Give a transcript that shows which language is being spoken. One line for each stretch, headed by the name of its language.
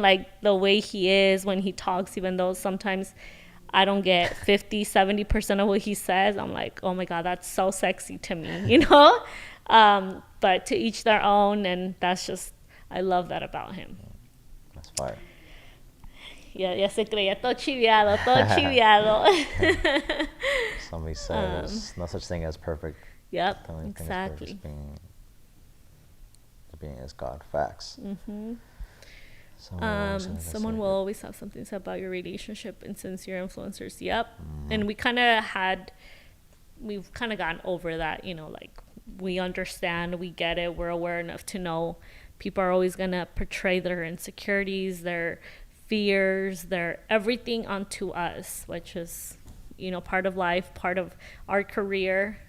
English: Like, the way he is when he talks, even though sometimes I don't get 50-70% of what he says, I'm like, oh my God, that's so sexy to me, you know. But to each their own, and that's just, I love that about him. That's fire.
Spanish: Ya se creía todo chiviado, todo chiviado.
English: Somebody says no such thing as perfect. Yep, The only thing is exactly. just being is God. Facts. Someone will always have something to say about your relationship and sincere influencers. Yep. And we've kind of gotten over that, you know, like, we understand, we get it, we're aware enough to know people are always going to portray their insecurities, their fears, their everything onto us, which is, you know, part of life, part of our career.